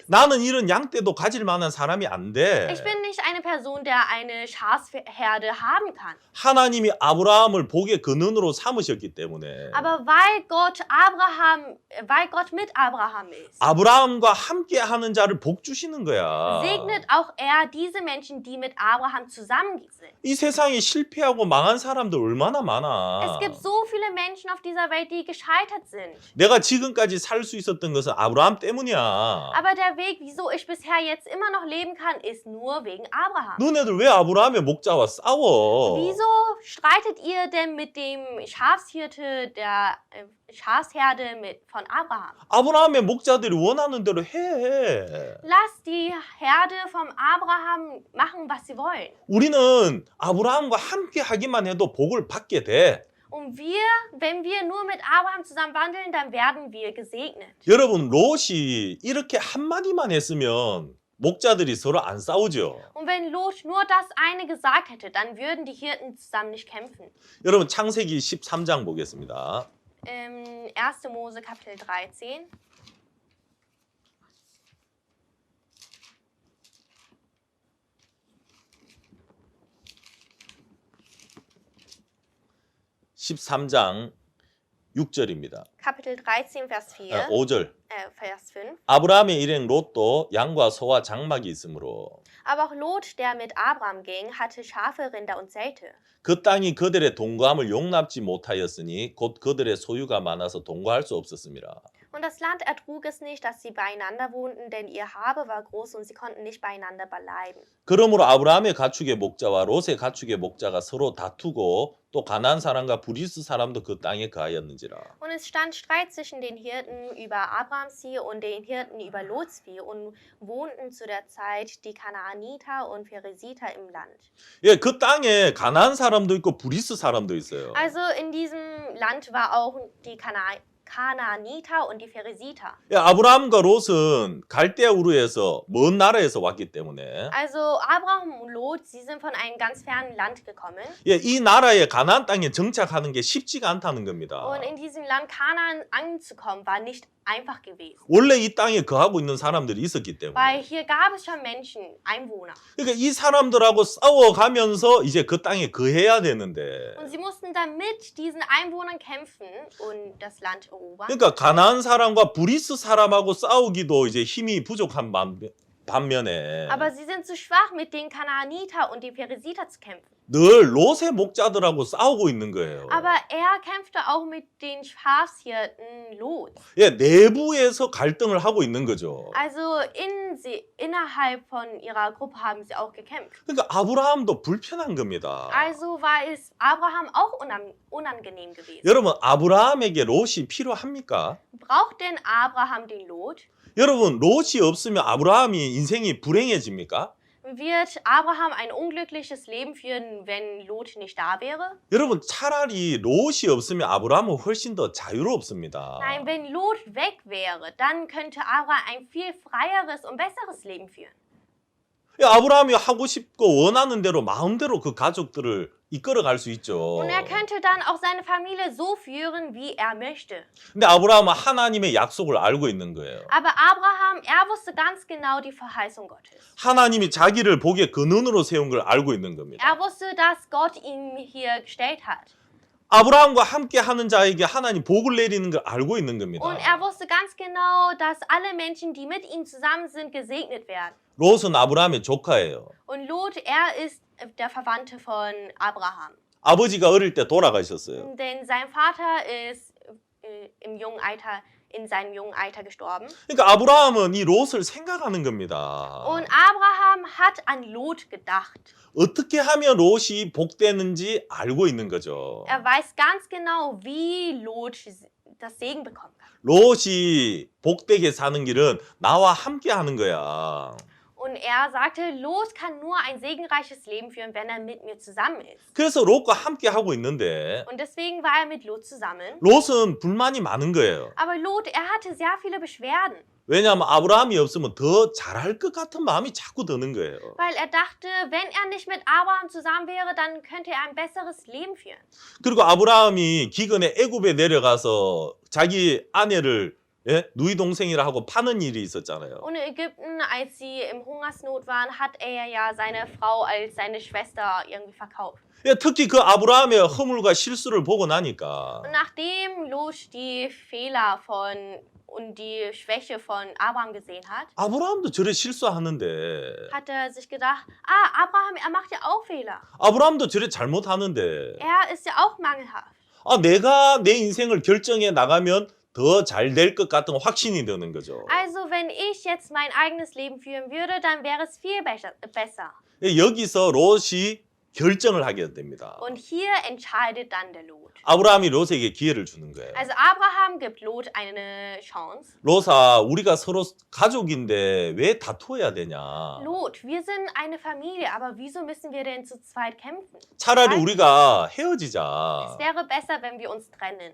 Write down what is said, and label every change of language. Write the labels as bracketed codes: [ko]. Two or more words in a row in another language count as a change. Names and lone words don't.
[ko] 나는 이런 양떼도 가질 만한 사람이 안 돼. [de] Ich bin nicht eine Person, der eine Schafsherde haben kann. [ko] 하나님이 아브라함을 복의 근원으로 삼으셨기 때문에 [de] Aber weil Gott mit Abraham ist, [ko] 아브라함과 함께 하는 자를 복 주시는 거야. [de] segnet auch er diese Menschen, die mit Abraham zusammen sind. [ko] 이 세상에 실패하고 망한 사람들 얼마나 [de] Es [ko] 많아. [de] gibt so viele Menschen auf dieser Welt, die gescheitert sind. [ko] 내가 지금까지 살 수 있었던 것은 아브라함 때문이야. [de] Aber der Weg, wieso ich bisher jetzt immer noch leben kann, ist nur wegen Abraham. [ko] 너네들 왜 아브라함의 목자와 싸워? [de] Wieso streitet ihr denn mit dem Schafshirte der Schafsherde von Abraham? [ko] 아브라함의 목자들이 원하는 대로 해. [de] Lasst die Herde vom Abraham machen, was sie wollen. [ko] 우리는 아브라함과 함께 하기만 해도 복을 받게 돼. [de] Und wenn wir nur mit Abraham zusammen wandeln, dann werden wir gesegnet. [ko] 여러분 롯이 이렇게 한마디만 했으면 목자들이 서로 안 싸우죠. [de] Und wenn Lot nur das eine gesagt hätte, dann würden die Hirten zusammen nicht kämpfen. [ko] 여러분 창세기 13장 보겠습니다. [de] 1. Mose Kapitel 13. [ko] (13장) 6절입니다. [de] Kapitel 13, Vers 4. [ko] 5절. [de] Vers 5. [ko] 아브라함의 일행 롯도 양과 소와 장막이 있으므로 [de] Aber auch Lot, der mit Abraham ging, hatte Schafe, Rinder und Zelte. [ko] 그 땅이 그들의 동거함을 용납지 못하였으니 곧 그들의 소유가 많아서 동거할 수 없었습니다. [de] Und das Land ertrug es nicht, dass sie beieinander wohnten, denn ihr Habe war groß und sie konnten nicht beieinander bleiben. [ko] 그러므로 아브라함의 가축의 목자와 롯의 가축의 목자가 서로 다투고 또 가나안 사람과 브리스 사람도 그 땅에 거하였는지라. [de] Und es stand Streit zwischen den Hirten über Abrahams Vieh und den Hirten über Lots Vieh und wohnten zu der Zeit die Kanaaniter und Peresiter im Land. [ko] 예, 그 땅에 가나안 사람도 있고 브리스 사람도 있어요. [de] Also in diesem Land war auch die Kanaaniter und die Peresiter. [ko] 예, 아브라함과 롯은 갈대아 우르에서 먼 나라에서 왔기 때문에 [de] Also Abraham und Lot, sie sind von einem ganz fernen Land gekommen. [ko] 예, 이 나라에 가나안 땅에 정착하는 게 쉽지가 않다는 겁니다. [de] Und in diesem Land Kanaan anzukommen, war nicht einfach gewesen. [ko] 원래 이 땅에 거하고 있는 사람들이 있었기 [de] Weil [ko] 때문에. [de] hier gab es schon Menschen, Einwohner. [ko] 그러니까 이 사람들하고 싸워가면서 이제 그 땅에 거해야 되는데. [de] Und sie mussten dann mit diesen Einwohnern kämpfen und das Land erobern. [ko] 그러니까 가나안 사람과 브리스 사람하고 싸우기도 이제 힘이 부족한 반면에 [de] Aber sie sind zu schwach, mit den Kanaaniter und den Peresiter zu kämpfen. [ko] 늘 롯의 목자들하고 싸우고 있는 거예요. [de] Aber er kämpfte auch mit den Schafshirten Lot. [ko] 예, 내부에서 갈등을 하고 있는 거죠. [de] Also innerhalb von ihrer Gruppe haben sie auch gekämpft. [ko] 그러니까 아브라함도 불편한 겁니다. [de] Also war es Abraham auch unangenehm gewesen. [ko] 여러분, 아브라함에게 롯이 필요합니까? [de] Braucht denn Abraham den Lot? [ko] 여러분, 롯이 없으면 아브라함이 인생이 불행해집니까? [de] Wird Abraham ein unglückliches Leben führen, wenn Lot nicht da wäre? [ko] 여러분, 차라리 롯이 없으면 아브라함은 훨씬 더 자유롭습니다. [de] Nein, wenn Lot weg wäre, dann könnte Abraham ein viel freieres und besseres Leben führen. [ko] 아브라함이 하고 싶고 원하는 대로 마음대로 그 가족들을 이끌어갈 수 있죠. [de] Und er könnte dann auch seine Familie so führen, wie er möchte. [ko] 근데 아브라함은 하나님의 약속을 알고 있는 거예요. [de] Aber Abraham, er wusste ganz genau die Verheißung Gottes. [ko] 하나님이 자기를 복의 근원으로 세운 걸 알고 있는 겁니다. [de] Er wusste, dass Gott ihn hier gestellt hat. [ko] 아브라함과 함께 하는 자에게 하나님 복을 내리는 걸 알고 있는 겁니다. [de] Und er wusste ganz genau, dass alle Menschen, die mit ihm zusammen sind, gesegnet werden. [ko] 롯은 아브라함의 조카예요. [de] Und Lot, er ist der Verwandte von Abraham. [ko] 아버지가 어릴 때 돌아가셨어요. [de] Denn sein Vater ist in seinem jungen Alter gestorben. [ko] 그러니까 아브라함은 이 롯을 생각하는 겁니다. [de] Und Abraham hat an Lot gedacht. [ko] 어떻게 하면 롯이 복되는지 알고 있는 거죠. [de] Er weiß ganz genau, wie Lot das Segen bekommen kann. [ko] 롯이 복되게 사는 길은 나와 함께 하는 거야. [de] Und er sagte, Lot kann nur ein segenreiches Leben führen, wenn er mit mir zusammen ist. [ko] 그래서 롯과 함께 하고 있는데 [de] Und deswegen war er mit Lot zusammen. [ko] 롯은 불만이 많은 거예요. [de] Aber Lot, er hatte sehr viele Beschwerden, [ko] 왜냐하면 아브라함이 없으면 더 잘할 것 같은 마음이 자꾸 드는 거예요. [de] weil er dachte, wenn er nicht mit Abraham zusammen wäre, dann könnte er ein besseres Leben führen. [ko] 그리고 아브라함이 기근에 애굽에 내려가서 자기 아내를 누이 동생이라 하고 파는 일이 있었잖아요. [de] Und in Ägypten, als sie im Hungersnot waren, hat er ja seine Frau als seine Schwester irgendwie verkauft. [ko] 특히 그 아브라함의 허물과 실수를 보고 나니까 [de] Und nachdem Lot die Fehler und die Schwäche von Abraham gesehen hat, [ko] 아브라함도 저래 실수하는데 [de] hat er sich gedacht, Abraham, er macht ja auch Fehler. [ko] 아브라함도 저래 잘못하는데 [de] Er ist ja auch mangelhaft. [ko] 내가 내 인생을 결정해 나가면 더 잘 될 것 같은 확신이 드는 거죠. [de] Also, wenn ich jetzt mein eigenes Leben führen würde, dann wäre es viel besser. [ko] 여기서 롯이 결정을 하게 됩니다. [de] Und hier entscheidet dann der Lot. [ko] 아브라함이 롯에게 기회를 주는 거예요. [de] Also Abraham gibt Lot eine Chance. [ko] 롯아, 우리가 서로 가족인데 왜 다투어야 되냐? [de] Lot, wir sind eine Familie, aber wieso müssen wir denn zu zweit kämpfen? [ko] 차라리 우리가 [de] Es [ko] 헤어지자. [de] wäre besser, wenn wir uns trennen.